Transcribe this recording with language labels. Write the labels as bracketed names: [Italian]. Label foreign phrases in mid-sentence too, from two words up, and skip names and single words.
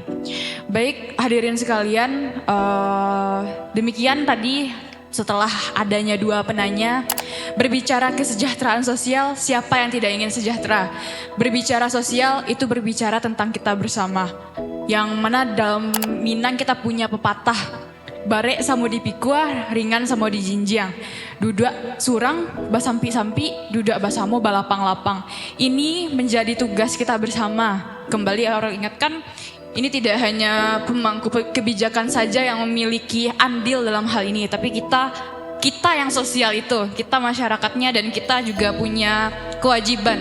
[Indonesian] Baik hadirin sekalian, demikian tadi. Setelah adanya dua penanya, berbicara kesejahteraan sosial, siapa yang tidak ingin sejahtera? Berbicara sosial itu berbicara tentang kita bersama. Yang mana dalam Minang kita punya pepatah, [Minangkabau] bare samo dipikua, ringan samo dijinjiang. Dudak surang, basampi-sampi, dudak basamo balapang-lapang. [Indonesian] Ini menjadi tugas kita bersama. Kembali orang ingatkan, ini tidak hanya pemangku kebijakan saja yang memiliki andil dalam hal ini, tapi kita yang sosial itu, kita masyarakatnya dan kita juga punya kewajiban.